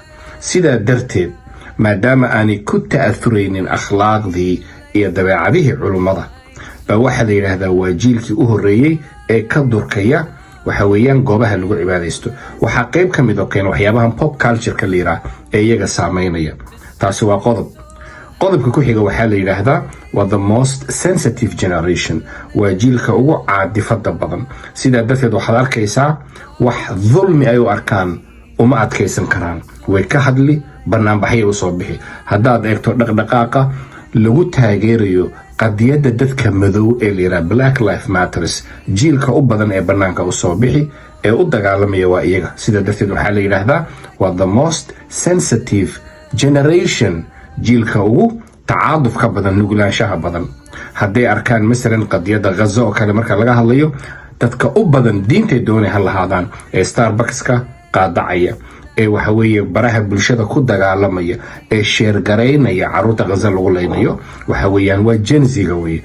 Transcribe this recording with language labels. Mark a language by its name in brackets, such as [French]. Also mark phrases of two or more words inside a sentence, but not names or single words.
[Somali] sidaa darteed, maadaama aanay ku ta'athuraynin akhlaaqdii iyo dabeecadihii culummada, baa waxaa la yidhaahdaa waa jiilkii u horreeyey ee ka durkaya waxa weeyaan goobaha lagu cibaadaysto. waxaa qayb ka mid oo keena waxyaabahan [English] pop culture-ka [Somali] la yidhaah ee iyaga saameynaya. taasi waa qodob. qodobka ku xiga waxaa la yidhaahdaa waa [English] the most sensitive generation. [Somali] waa jiilka ugu caadifada badan. sidaa darteed waxaad arkaysaa wax dulmi ay u arkaan uma adkaysan karaan, way ka hadli, banaanbaxyay u soo bixi. haddaad eegto dhaqdhaqaaqa lagu taageerayo qadiyadda dadka madow ee la yidhaha Black Lives Matters, jiilka u badan ee banaanka u soo bixi ee u dagaalamaya waa iyaga. sidaa darteed waxaa la yidhaahdaa waa [English] the most sensitive generation, [Somali] jiilka ugu tacaaduf ka badan, nugulaanshaha badan. hadday arkaan masalan qadiyadda Gaza oo kale marka laga hadlayo, dadka u badan diintay doonay ha lahaadaan ee Starbuckska qaadacaya, ee waxa weeye baraha bulshada ku dagaalamaya, ee sheergaraynaya caruurta Gaza lagu leynayo, waxa weeyaan waa Gen Z-ga weye.